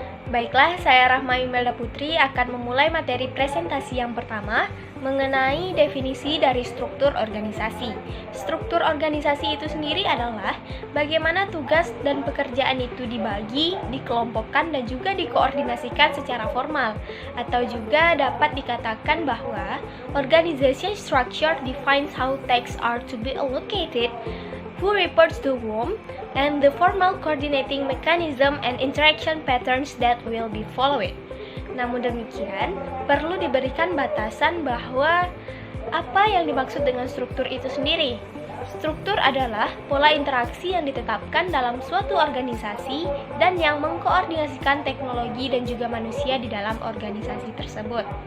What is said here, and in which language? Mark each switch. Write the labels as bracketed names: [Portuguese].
[Indonesian] Baiklah, saya Rahma Yumelda Putri akan memulai materi presentasi yang pertama mengenai definisi dari struktur organisasi. Struktur organisasi itu sendiri adalah bagaimana tugas dan pekerjaan itu dibagi, dikelompokkan, dan juga dikoordinasikan secara formal. Atau juga dapat dikatakan bahwa [English] organization structure defines how tasks are to be allocated, who reports to whom, and the formal coordinating mechanism and interaction patterns that will be followed. [Indonesian] Namun demikian, perlu diberikan batasan bahwa apa yang dimaksud dengan struktur itu sendiri. Struktur adalah pola interaksi yang ditetapkan dalam suatu organisasi dan yang mengkoordinasikan teknologi dan juga manusia di dalam organisasi tersebut.